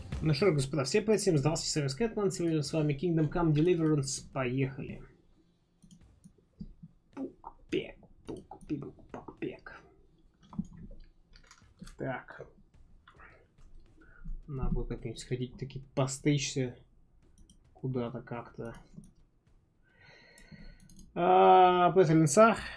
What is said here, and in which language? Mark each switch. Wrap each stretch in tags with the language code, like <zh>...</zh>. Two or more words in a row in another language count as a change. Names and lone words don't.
<ru>Ну что, господа, всем привет, всем здравствуйте, сервис Кэтман, сегодня с вами Kingdom Come Deliverance, поехали. Пук-пек, пук-пик-пак-пек. Так. Надо будет как-нибудь сходить, таки постричься куда-то как-то. Петелинса.</ru>